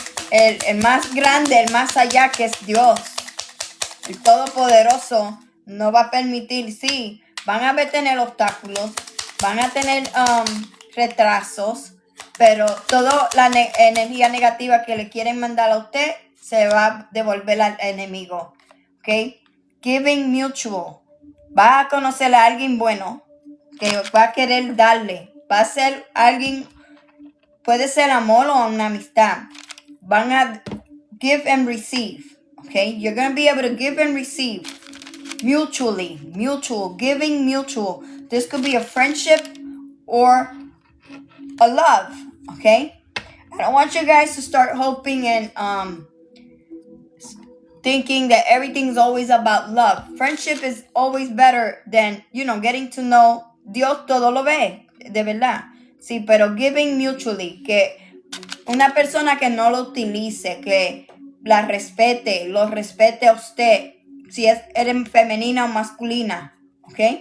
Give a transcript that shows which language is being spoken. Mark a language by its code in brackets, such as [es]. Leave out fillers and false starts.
[es] El más grande, el más allá, que es Dios, el Todopoderoso, no va a permitir, sí, van a tener obstáculos, van a tener retrasos, pero toda la energía negativa que le quieren mandar a usted se va a devolver al enemigo. ¿Ok? Giving mutual. Va a conocer a alguien bueno que va a querer darle. Va a ser alguien, puede ser amor o una amistad. [en] Van a give and receive. Okay? You're going to be able to give and receive mutually. Mutual. Giving mutual. This could be a friendship or a love. Okay? I don't want you guys to start hoping and thinking that everything's always about love. Friendship is always better than, getting to know. [es] Dios todo lo ve, de verdad. Sí, pero giving mutually, que una persona que no lo utilice, que la respete, lo respete a usted, si eres femenina o masculina, ¿ok?